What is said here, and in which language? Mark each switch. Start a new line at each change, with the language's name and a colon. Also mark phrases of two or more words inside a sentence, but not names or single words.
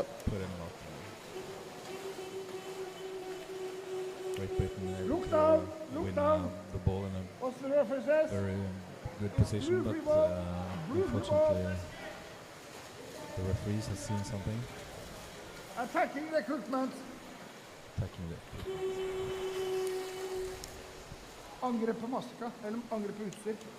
English: put in a lot. Great Britain able Look to down, look win down. the ball in a What's the referee says? very good position, but unfortunately the referees have seen something. Attacking the equipment. Attacking the
Norwegian: Angrep på maska, eller angrep på utstyr.